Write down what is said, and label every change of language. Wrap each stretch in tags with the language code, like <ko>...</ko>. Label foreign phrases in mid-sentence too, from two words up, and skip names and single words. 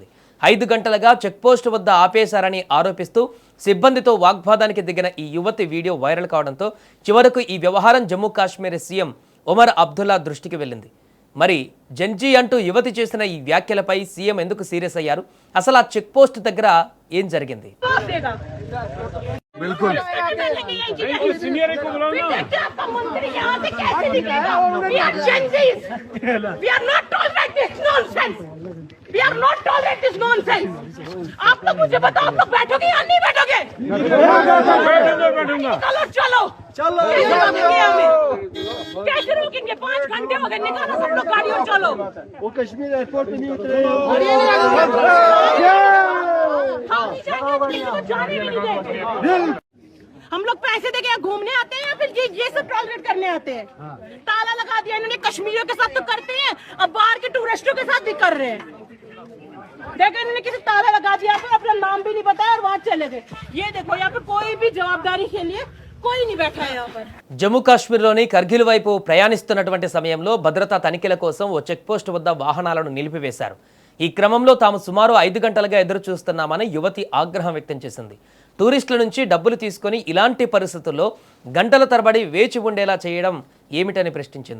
<te>5 గంటలుగా చెక్పోస్ట్ వద్ద ఆపేశారని ఆరోపిస్తూ సిబ్బందితో వాగ్వాదానికి దిగిన ఈ యువతి వీడియో వైరల్ కావడంతో చివరకు ఈ వ్యవహారం జమ్మూ కాశ్మీర్ సీఎం ఒమర్ అబ్దుల్లా దృష్టికి వెళ్ళింది. మరి జెన్జీ అంటూ యువతి చేసిన ఈ వ్యాఖ్యలపై సీఎం ఎందుకు సీరియస్ అయ్యారు? అసలు ఆ చెక్ పోస్ట్ దగ్గర ఏం జరిగింది?</te> <hi>बिल्कुल सीनियर को बुलाओ ना। मंत्री यहाँ से कैसे निकलेगा?</hi> <en>We are Chinese. We are not tolerate this nonsense. We are not tolerate this nonsense.</en> <hi>आप लोग मुझे बताओ, आप लोग बैठोगे या नहीं बैठोगे? बैठूंगा। चलो चलो चलो कैसे रोकेंगे? 5 घंटे हो गए, निकालो सब लोग गाड़ी और चलो। वो कश्मीर एयरपोर्ट पे नहीं उतरे। जाने भी नहीं देंगे। हम लोग पैसे देके घूमने आते हैं या फिर ये सब टॉलरेट करने आते हैं? ताला लगा दिया इन्होंने, कश्मीरियों के साथ तो करते हैं, अब बाहर के टूरिस्टों के साथ भी कर रहे हैं। देखो इन्होंने किसी ताला लगा दिया, फिर अपना नाम भी नहीं बताया और वहां चले गए। ये देखो यहाँ पे कोई भी जवाबदारी के लिए कोई नहीं बैठा है यहाँ पर।</hi> <te>జమ్మూ కాశ్మీర్లోని కర్గిల్ వైపు ప్రయాణిస్తున్నటువంటి సమయంలో భద్రతా తనిఖీల కోసం ఓ చెక్ పోస్ట్ వద్ద వాహనాలను నిలిపివేశారు. ఈ క్రమంలో తాము సుమారు 5 గంటలుగా ఎదురు చూస్తున్నామని యువతి ఆగ్రహం వ్యక్తం చేసింది. టూరిస్టుల నుంచి డబ్బులు తీసుకొని ఇలాంటి పరిస్థితుల్లో గంటల తరబడి వేచి ఉండేలా చేయడం ఏమిటని ప్రశ్నించింది.</te>